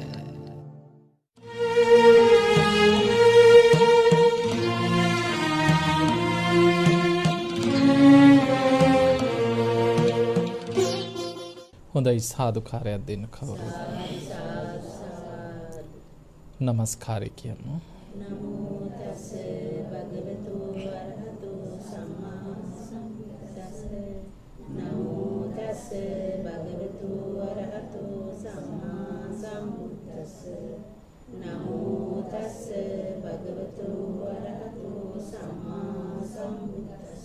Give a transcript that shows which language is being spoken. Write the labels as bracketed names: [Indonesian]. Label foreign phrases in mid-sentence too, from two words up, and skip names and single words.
[Sinhala] හොඳයි සාදුකාරයක් දෙන්න කවුරු. නමස්කාරය කියමු. [Pali] නමෝ තස් භගවතු වරහතු සම්මා සම්බුද්දස්ස. නමෝ තස් භගවතු වරහතු සම්මා සම්බුද්දස්ස. නමෝ තස් භගවතු වරහතු සම්මා සම්බුද්දස්ස.